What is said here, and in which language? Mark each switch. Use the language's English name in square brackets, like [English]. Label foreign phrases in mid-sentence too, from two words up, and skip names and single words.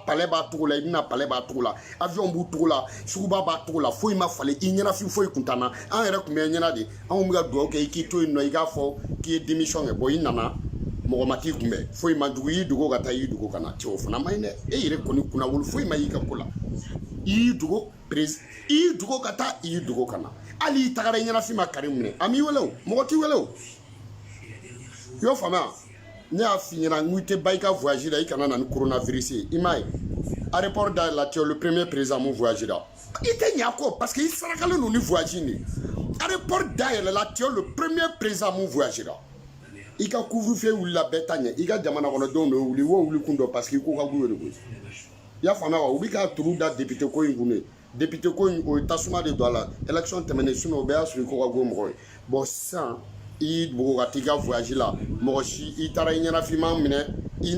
[Bambara] palais b'a cogo la i bɛna palais b'a cogo la avion b'u cogo la suguba b'a cogo la foyi ma falen i ɲɛnafin foyi kun t'an na an yɛrɛ kun bɛ ɲɛna de anw bɛ ka dugawu kɛ i k'i to yen nɔ i k'a fɔ k'i ye démission kɛ bon i nana mɔgɔ ma t'i kunbɛn foyi ma jugu i dogo ka taa i dogo ka na cɛ o fana ma ɲi dɛ e yɛrɛ kɔni kunna wolo foyi ma y'i ka ko la i y'i dogo ka taa i y'i dogo ka na hali i tagara i ɲɛnafin ma kari minɛ a m'i wele o mɔgɔ t'i wele o i y'o faamuya ne y'a f'i ɲɛna n ko i tɛ ba i ka voyage la i kana na ni coronavirus ye i m'a ye aéroport da la [French] tu es le premier président [Bambara] mun voyage la i tɛ ɲɛ a kɔ [French] parce que [Bambara] i sarakalen don ni voyage in de aéroport da yɛlɛ la [French] tu es le premier président [Bambara] mun voyage la i ka couvre-feu wulila bɛɛ ta ɲɛ i ka jamana kɔnɔdenw de wuli wo wuli kun dɔ [French] parce que [Bambara] i ko ka wuli de koyi i y'a faamuya wa u bɛ ka turu da député ko in kun de député ko in o ye tasuma de don a la élection tɛmɛnen sinon o bɛɛ y'a sɔrɔ i ko ka go mɔgɔ ye bon sisan i y'i dogo ka t'i ka voyage la mɔgɔ si i taara i ɲɛnafinma minɛ